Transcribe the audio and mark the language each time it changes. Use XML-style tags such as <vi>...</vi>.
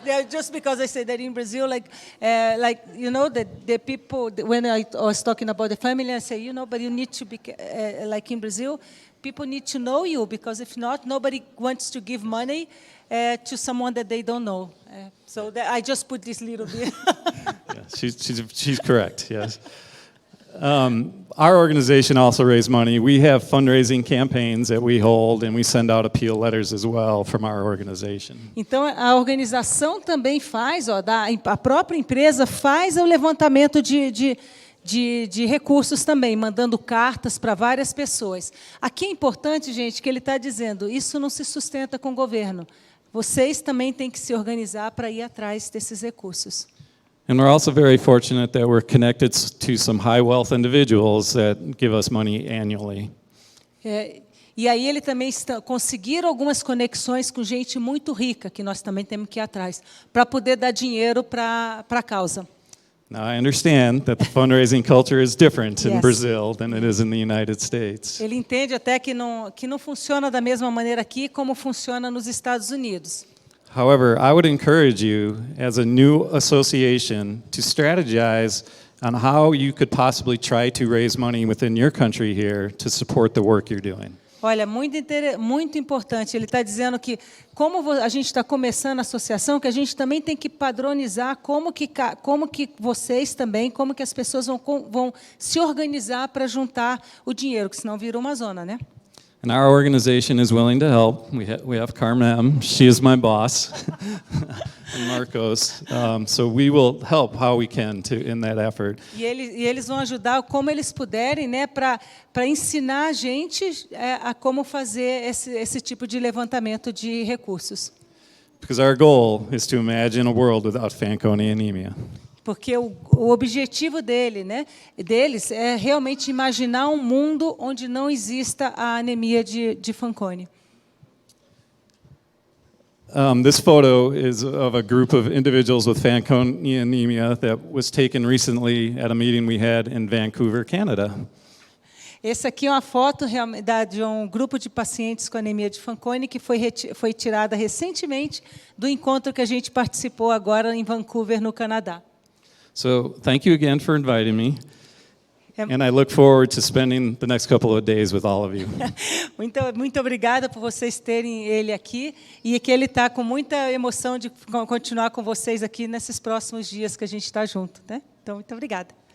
<en>Just because I said that in Brazil, you know, the people, when I was talking about the family, I say, you know, but you need to be, like in Brazil, people need to know you, because if not, nobody wants to give money to someone that they don't know. So I just put this little bit. Yeah, she's correct, yes. Our organization also raises money. We have fundraising campaigns that we hold, and we send out appeal letters as well from our organization.</en> <pt>Então, a organização também faz, a própria empresa faz o levantamento de recursos também, mandando cartas para várias pessoas. Aqui é importante, gente, que ele está dizendo, isso não se sustenta com o governo. Vocês também têm que se organizar para ir atrás desses recursos.</pt> <en>And we're also very fortunate that we're connected to some high wealth individuals that give us money annually.</en> <pt>E aí ele também conseguiram algumas conexões com gente muito rica, que nós também temos que ir atrás, para poder dar dinheiro para a causa.</pt> <en>Now, I understand that the fundraising culture is different in Yes. Brazil than it is in the United States.</en> <pt>Ele entende até que não funciona da mesma maneira aqui como funciona nos Estados Unidos.</pt> <en>However, I would encourage you, as a new association, to strategize on how you could possibly try to raise money within your country here to support the work you're doing.</en> <pt>Olha, muito importante. Ele está dizendo que, como a gente está começando a associação, que a gente também tem que padronizar como que vocês também, como que as pessoas vão se organizar para juntar o dinheiro, que senão vira uma zona, né?</pt> <en>And our organization is willing to help. We have Carmen, she is my boss, and Marcos. So we will help how we can in that effort.</en> <pt>E eles vão ajudar como eles puderem, né, para ensinar a gente a como fazer esse tipo de levantamento de recursos.</pt> <en>Because our goal is to imagine a world without Fanconi anemia.</en> <pt>Porque o objetivo deles é realmente imaginar um mundo onde não exista a anemia de Fanconi.</pt> <en>This photo is of a group of individuals with Fanconi anemia that was taken recently at a meeting we had in Vancouver, Canada.</en> <pt>Essa aqui é uma foto de um grupo de pacientes com anemia de Fanconi que foi tirada recentemente do encontro que a gente participou agora em Vancouver, no Canadá.</pt> <en>So thank you again for inviting me, and I look forward to spending the next couple of days with all of you.</en> <pt>Muito obrigada por vocês terem ele aqui e que ele está com muita emoção de continuar com vocês aqui nesses próximos dias que a gente está junto, né? Então, muito obrigada.</pt>